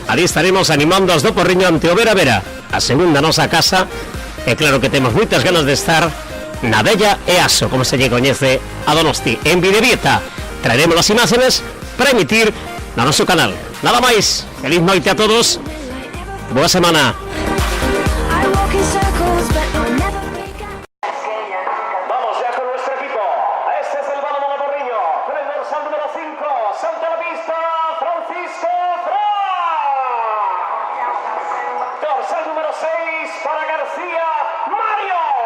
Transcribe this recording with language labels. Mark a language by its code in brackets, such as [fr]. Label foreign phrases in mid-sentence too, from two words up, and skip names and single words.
[gl] Ali estaremos animando as do Porriño ante o Vera Vera, a segunda nosa casa, e claro que temos moitas ganas de estar na Bella EASO, como se lle coñece a Donosti. En Videvieta traeremos as imágenes para emitir no noso canal. Nada máis, feliz noite a todos, boa semana. [es] Vamos ya con nuestro equipo. Este es el balonmano Porriño. Con el dorsal número 5, salta a la pista Francisco Fra. Dorsal número 6 para García Mario.